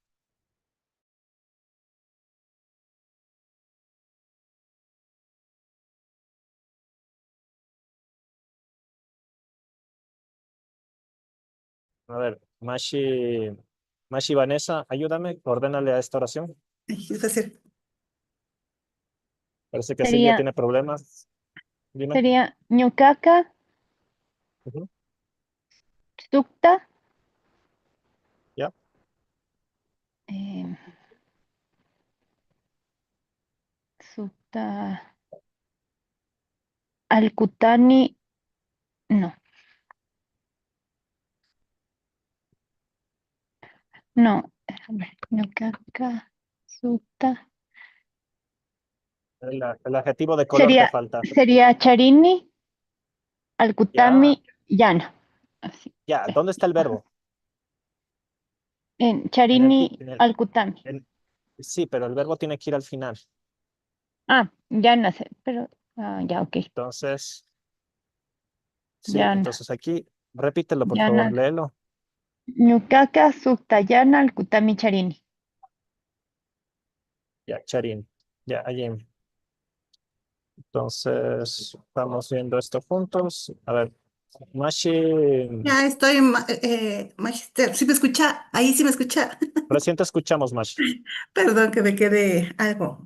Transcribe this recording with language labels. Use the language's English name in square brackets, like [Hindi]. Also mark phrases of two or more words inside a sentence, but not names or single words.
[Spanish] A ver, Mashi Vanessa, ayúdame, ordénale a esta oración. Ay, es fácil. Parece que Silvia Sería, tiene problemas. Dime. sería ñucaca, Ujú. sukta, ¿Ya? [Quechua] eh, sukta, alcutani, [Spanish] no, no, a ver, [Quechua] ñucaca, sukta. [Spanish] El adjetivo de color te falta. Sería charini, Ya, [Quechua] alcutami, llano. Así. [Spanish] ya. ¿Dónde está el Ajá. verbo? En En el, [Quechua] charini, alcutami. [Spanish] sí, pero el verbo tiene que ir al final. Ah, ya no sé, pero ya, ok. Entonces, sí, Ya no, entonces aquí, repítelo, por ya no. favor, léelo. [Quechua] Ñucaca, sukta, llana, alcutami, charini. [Spanish] Ya, Charín. Ya, allí. Entonces, vamos viendo esto juntos. A ver, Mashi, Ya estoy, Magister. ¿Sí me escucha? Ahí sí me escucha. recién te escuchamos, Mashi. Perdón que me quede algo.